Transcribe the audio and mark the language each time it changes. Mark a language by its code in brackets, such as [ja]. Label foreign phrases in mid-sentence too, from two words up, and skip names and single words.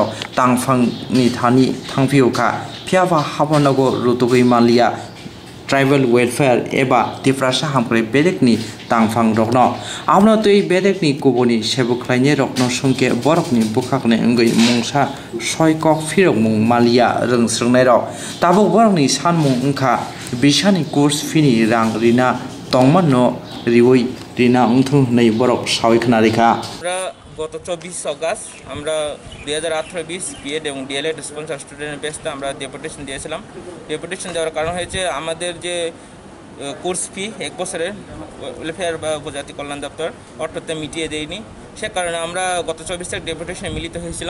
[trp] तांफांनि थानि थांफिउखा फियाबा हाबानगो रुतुगै मालिया [en] tribal welfare [trp] एबा तिफ्रासा हामख्रे बेदकनि तांफां रखनो आमनो तै बेदकनि गुबुनि सेबुख्लायनि रखनो संके बरकनि बुखाकनि इंगै मुंसा सयकक फिरमुं मालिया रोंस्रोंनायाव ताबो बरकनि सानमुं अंखा बिसानि कोर्स फिनि रां रिना तंमानो रिवै रिना उंथुं नै बरक सावैखना रेखा [bn] গত 24 অগাস্ট আমরা 2018-20 BEd এবং DLED [en] sponsor student [bn] বেসটা আমরা ডেপুটেশন দিয়েছিলাম। ডেপুটেশন দেওয়ার কারণ হয়েছে আমাদের যে কোর্স ফি এক বছরের ওয়েলফেয়ার বা উপজাতি কল্যাণ দপ্তর অর্থতে মিটিয়ে দেয়নি, সে কারণে আমরা গত 24 তারিখ ডেপুটেশনে মিলিত হয়েছিলাম।